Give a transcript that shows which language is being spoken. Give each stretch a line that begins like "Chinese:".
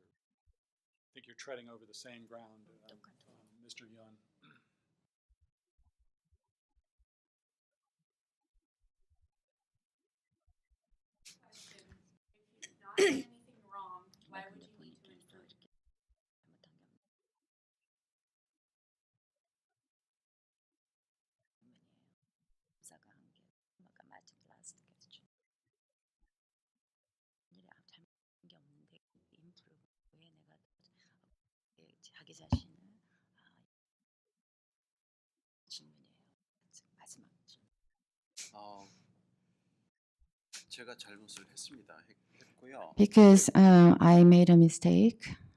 English: I think you're treading over the same ground, Mr. Young. anything wrong, why would you need to improve?
Korean: 잘못한 게 없는 검사가 한게 아까 마지막 라스트 퀘스천 잘못한 게 없는데 임프루브 왜 내가 자기 자신을 질문이에요. 마지막 질문. 제가 잘못을 했고요.
English: because I made a mistake.